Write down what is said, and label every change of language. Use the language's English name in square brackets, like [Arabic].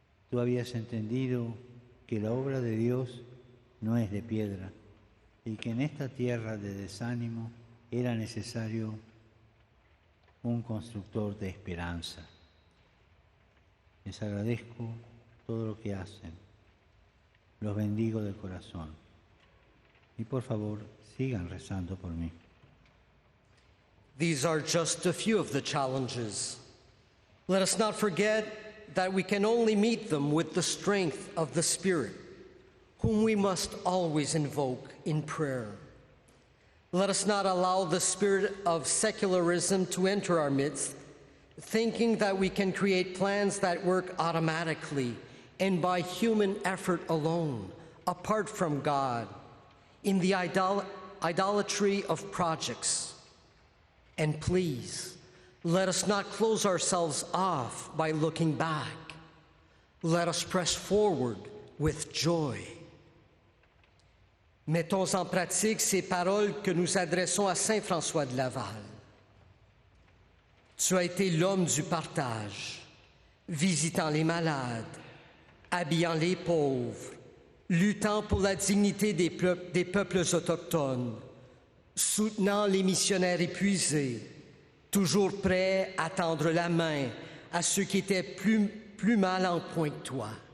[Spanish] Tú habías entendido que la obra de Dios no es de piedra y que en esta tierra de desánimo era necesario un constructor de esperanza. Les agradezco todo lo que hacen, los bendigo de corazón y por favor sigan rezando por mí. [English] These are just a few of the challenges. Let us not forget that we can only meet them with the strength of the Spirit, whom we must always invoke in prayer. Let us not allow the spirit of secularism to enter our midst, thinking that we can create plans that work automatically and by human effort alone, apart from God, in the idolatry of projects. And please, let us not close ourselves off by looking back. Let us press forward with joy. [French] Mettons en pratique ces paroles que nous adressons à Saint François de Laval. Tu as été l'homme du partage, visitant les malades, habillant les pauvres, luttant pour la dignité des peuples autochtones, soutenant les missionnaires épuisés, toujours prêt à tendre la main à ceux qui étaient plus mal en point que toi.